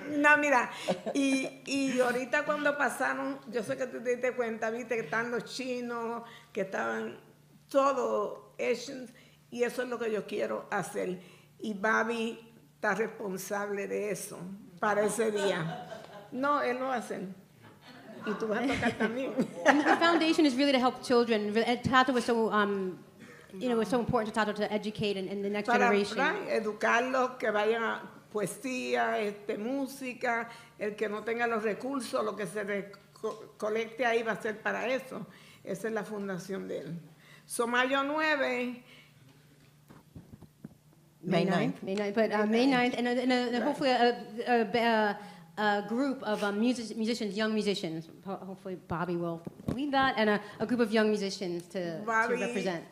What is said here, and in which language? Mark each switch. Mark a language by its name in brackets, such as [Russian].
[Spanish] No, mira, y ahorita cuando pasaron, yo sé que tú te diste cuenta, viste que están los chinos, que estaban todos Asians, y eso es lo que yo quiero hacer. Y Babi está responsable de eso para ese día. No, él lo va a hacer. Y tú vas a tocar también. [English] And the foundation is really to help children. Tato was so, it was so important to Tato to educate and the next generation. [Spanish] Para educarlos, que vayan poesía, música, el que no tenga los recursos, lo que se recolecte ahí va a ser para eso. Esa es la fundación de él. So, mayo 9. [English] May 9th. May 9th, but May 9th, and hopefully a group of musicians, young musicians. Hopefully Bobby will lead that, and a group of young musicians to represent.